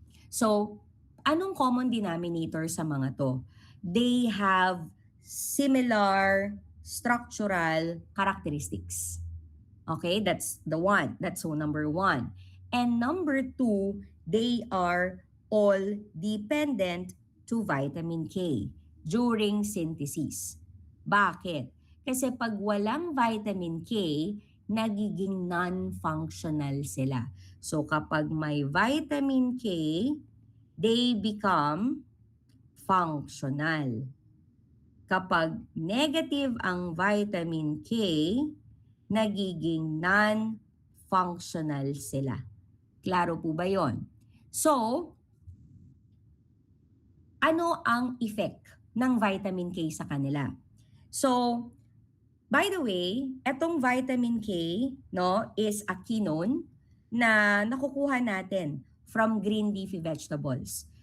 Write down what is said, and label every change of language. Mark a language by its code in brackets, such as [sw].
[tl] So, anong common denominator sa mga to? [en] They have similar structural characteristics. Okay, that's the one. That's so number one. And number two, they are all dependent to vitamin K during synthesis. Bakit? [tl] Kasi pag walang vitamin K, nagiging non-functional sila. [en] So [tl] kapag may [en] vitamin K, they become functional. [tl] Kapag negative ang vitamin K, nagiging non-functional sila. Klaro po ba yon? So, ano ang effect ng vitamin K sa kanila? [en] So, by the way, etong vitamin K is a quinone [tl] na nakukuha natin [en] from green leafy vegetables.